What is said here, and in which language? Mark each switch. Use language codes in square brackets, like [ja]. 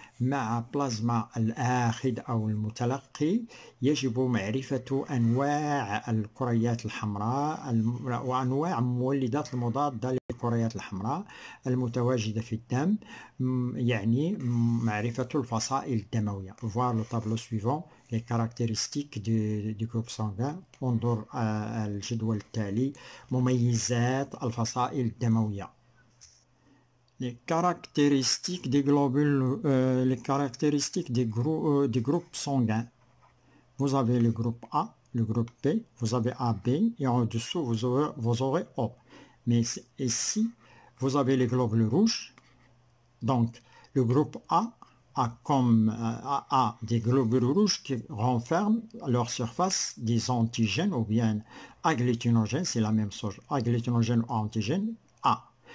[ar] مع بلازما الآخذ أو المتلقي يجب معرفة أنواع الكريات الحمراء وأنواع المولدات المضادة للكريات الحمراء المتواجدة في الدم، يعني معرفة الفصائل الدموية. [fr] Voir le tableau suivant les caractéristiques du groupe sanguin. [ar] انظر الجدول التالي مميزات الفصائل الدموية. [fr] Les caractéristiques des globules, les caractéristiques des groupes sanguins. Vous avez le groupe A, le groupe B, vous avez AB et en dessous vous aurez O. Mais ici, vous avez les globules rouges. Donc, le groupe A a des globules rouges qui renferment à leur surface des antigènes ou bien agglutinogènes, c'est la même chose, agglutinogènes ou antigènes A.